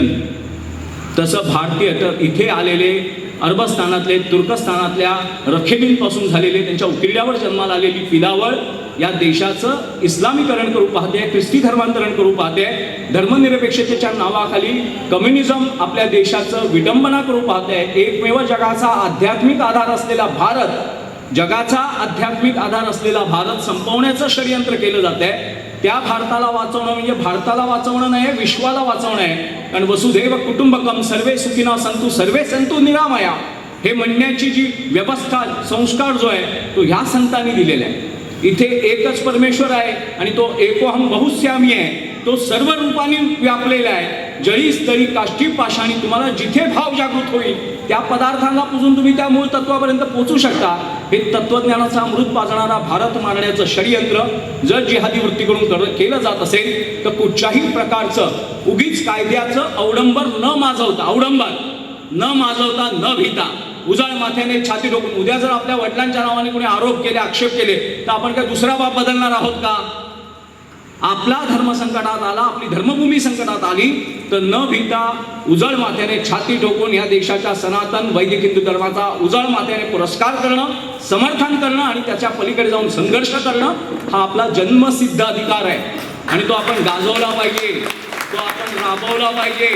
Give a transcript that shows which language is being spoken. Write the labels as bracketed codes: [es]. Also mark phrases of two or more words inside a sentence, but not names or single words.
[mr] तसं भारतीय तर इथे आलेले अरबस्थानातले, तुर्कस्थानातल्या रखेबींपासून झालेले, त्यांच्या उकिरड्यावर जन्माला आलेली पिलावळ या देशाचं इस्लामीकरण करू पाहते, ख्रिस्ती धर्मांतरण करू पाहते, धर्मनिरपेक्षतेच्या नावाखाली कम्युनिझम आपल्या देशाचं विडंबना करू पाहते. एकमेव जगाचा आध्यात्मिक आधार असलेला भारत, जगाचा आध्यात्मिक आधार असलेला भारत संपवण्याचं षडयंत्र केलं जात आहे. त्या भारताला वाचवणं म्हणजे भारताला वाचवणं नाही, विश्वाला वाचवणं आहे. कारण [sa] वसुधैव कुटुंबकम सर्वे सुखिनः सन्तु सर्वे सन्तु निरामया [mr] हे म्हणण्याची जी व्यवस्था, संस्कार जो आहे तो ह्या संतांनी दिलेला आहे. इथे एकच परमेश्वर आहे आणि तो [sa] एकोहम बहुस्यामी [mr] आहे, तो सर्व रूपाने व्यापलेला आहे. जळी स्थळी काष्ठी पाषाणी, तुम्हाला जिथे भाव जागृत होईल त्या पदार्थांना पुजून तुम्ही त्या मूळ तत्वापर्यंत पोहोचू शकता. हे तत्वज्ञानाचा अमृत पाजणारा भारत मारण्याचं षडयंत्र जर जिहादी वृत्तीकडून केलं जात असेल तर कुठच्याही प्रकारचं उगीच कायद्याचं अवडंबर न माजवता न भीता उजाळ माथ्याने छाती ठोकून, उद्या जर आपल्या वडिलांच्या नावाने कोणी आरोप केले, आक्षेप केले तर आपण काय दुसरा बाप बदलणार आहोत का? आपला धर्म संकटात आला, आपली धर्मभूमी संकटात आली तर न भीता उजाळ माथ्याने छाती ठोकून या देशाच्या सनातन वैदिक हिंदू धर्माचा उजाळ माथ्याने पुरस्कार करणं, समर्थन करणं आणि त्याच्या पलीकडे जाऊन संघर्ष करणं हा आपला जन्मसिद्ध अधिकार आहे आणि तो आपण गाजवला पाहिजे, तो आपण राबवला पाहिजे.